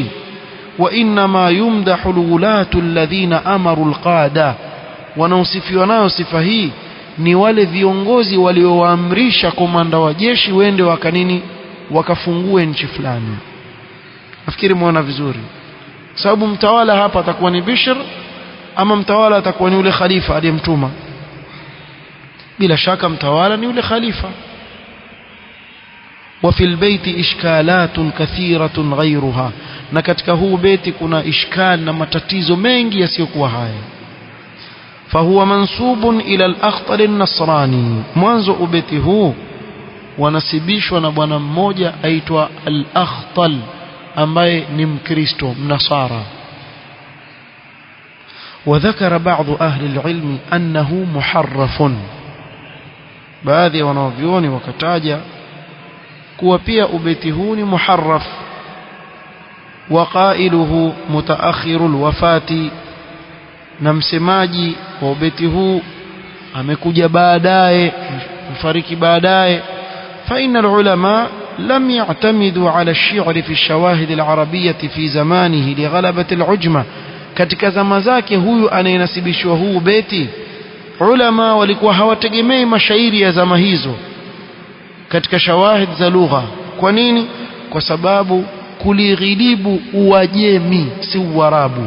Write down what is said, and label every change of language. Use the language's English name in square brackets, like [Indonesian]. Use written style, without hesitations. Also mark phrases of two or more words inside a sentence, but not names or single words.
[Arabic] وإنما يمدحه الولاة الذين أمروا القادة, [Swahili] wanaosifiwa nayo sifa hii ni wale viongozi waliowaamrisha komanda wa jeshi wende wakanini wakafungue nchi fulani. nafikiri muona vizuri, sababu mtawala hapa atakuwa ni Bishr ama mtawala atakuwa ni yule khalifa aliyemtuma? bila shaka mtawala ni yule khalifa. [Arabic] وفي البيت إشكالات كثيرة غيرها, [Swahili] na katika huu beti kuna ishkal na matatizo mengi yasiyokuwa haya. [Arabic] فهو منسوب إلى الأخطل النصراني, [Swahili] mwanzo ubeti huu wanasibishwa na bwana mmoja aitwa al-Akhtal ambaye ni Mkristo mnasara. [Arabic] وذكر بعض أهل العلم أنه محرف, [Swahili] baadhi ya wanavyuoni wakataja kuwa pia ubeti huu ni muharraf. [Arabic] وقائله متأخر الوفاة, [Swahili] na msemaji wa ubeti huu amekuja baadaye, mfariki baadaye. [Arabic] فإن العلماء لم يعتمدوا على الشعر في الشواهد العربية في زمانه لغلبة العجمة. [Swahili] katika zama zake huyu anayenasibishwa huu beti, ulama walikuwa hawategemei mashairi ya zama hizo katika shawahid za lugha. Kwa nini? Kwa sababu kulighilibu Uajemi, si Uarabu.